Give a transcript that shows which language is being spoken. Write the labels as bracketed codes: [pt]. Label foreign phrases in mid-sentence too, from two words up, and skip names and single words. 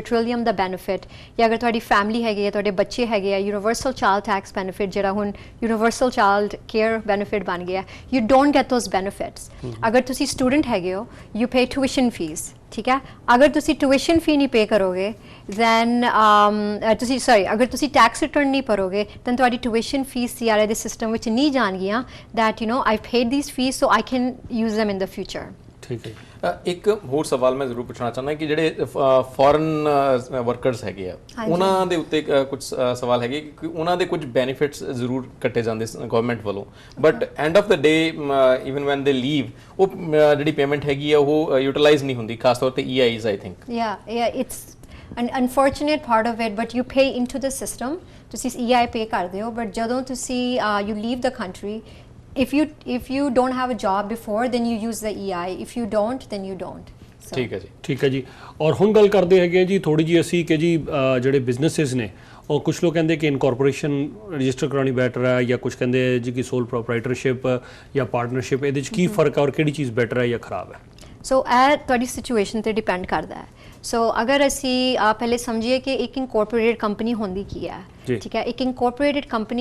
[pa] Trillium ਦਾ ਬੈਨੀਫਿਟ ਜਾਂ ਅਗਰ ਤੁਹਾਡੀ ਫੈਮਿਲੀ ਹੈਗੀ ਹੈ ਤੁਹਾਡੇ ਬੱਚੇ ਹੈਗੇ ਆ [en] universal child tax benefit [pa] ਜਿਹੜਾ ਹੁਣ [en] universal child care benefit [pa] ਬਣ ਗਿਆ [en] you don't get those benefits [pa] ਅਗਰ ਤੁਸੀਂ ਸਟੂਡੈਂਟ ਹੈਗੇ ਹੋ [en] you pay tuition fees [pa] ਠੀਕ ਹੈ ਅਗਰ ਤੁਸੀਂ [en] tuition fee [pa] ਨਹੀਂ ਪੇ ਕਰੋਗੇ then ਤੁਸੀਂ ਅਗਰ ਤੁਸੀਂ [en] tax return [pa] ਨਹੀਂ ਭਰੋਗੇ then ਤੁਹਾਡੀ [en] tuition fees [pa] CRA ਦੇ ਸਿਸਟਮ ਵਿੱਚ ਨਹੀਂ ਜਾਣਗੀਆਂ [en] that you know I've paid these fees so I can use them in the future. [pa] ਠੀਕ ਹੈ ਇੱਕ ਹੋਰ ਸਵਾਲ ਮੈਂ ਜ਼ਰੂਰ ਪੁੱਛਣਾ ਚਾਹੁੰਦਾ ਕਿ ਜਿਹੜੇ [en] foreign workers [pa] ਹੈਗੇ ਆ ਉਹਨਾਂ ਦੇ ਉੱਤੇ ਕੁਝ ਸਵਾਲ ਹੈਗੇ ਕਿ ਉਹਨਾਂ ਦੇ ਕੁਝ ਬੈਨੀਫਿਟਸ ਜ਼ਰੂਰ ਕੱਟੇ ਜਾਂਦੇ ਗਵਰਨਮੈਂਟ ਵੱਲੋਂ [en] but end of the day even when they leave [pa] ਉਹ ਜਿਹੜੀ ਪੇਮੈਂਟ ਹੈਗੀ ਆ ਉਹ ਯੂਟਿਲਾਈਜ਼ ਨਹੀਂ ਹੁੰਦੀ ਖਾਸ ਤੌਰ ਤੇ [en] EIs I think yeah it's an unfortunate part of it but you pay into the system [pa] ਤੁਸੀਂ EI pay ਕਰਦੇ ਹੋ [en] but [pa] ਜਦੋਂ ਤੁਸੀਂ [en] you leave the country if you don't have a job before then you use the EI if you don't then you don't [pa] ਠੀਕ ਹੈ ਜੀ ਠੀਕ ਹੈ ਜੀ ਔਰ ਹੁਣ ਗੱਲ ਕਰਦੇ ਹੈਗੇ ਜੀ ਥੋੜੀ ਜੀ ਅਸੀਂ ਕਿ ਜੀ ਜਿਹੜੇ ਬਿਜ਼ਨੈਸਿਸ ਨੇ ਉਹ ਕੁਝ ਲੋਕ ਕਹਿੰਦੇ ਕਿ ਇਨਕੋਰਪੋਰੇਸ਼ਨ ਰਜਿਸਟਰ ਕਰਾਉਣੀ ਬੈਟਰ ਹੈ ਜਾਂ ਕੁਝ ਕਹਿੰਦੇ ਜੀ ਕਿ [en] sole proprietorship [pa] ਜਾਂ ਪਾਰਟਨਰਸ਼ਿਪ ਇਹਦੇ ਵਿੱਚ ਕੀ ਫਰਕ ਹੈ ਔਰ ਕਿਹੜੀ ਚੀਜ਼ ਬੈਟਰ ਹੈ ਜਾਂ ਖਰਾਬ ਹੈ ਸੋ ਇਹ ਤੁਹਾਡੀ ਸਿਚੁਏਸ਼ਨ ਤੇ ਡਿਪੈਂਡ ਕਰਦਾ ਹੈ ਸੋ ਅਗਰ ਅਸੀਂ ਪਹਿਲੇ ਸਮਝੀਏ ਕਿ ਇੱਕ [en] incorporated company [pa] ਹੁੰਦੀ ਕੀ ਹੈ ਠੀਕ ਹੈ ਇੱਕ [en] incorporated company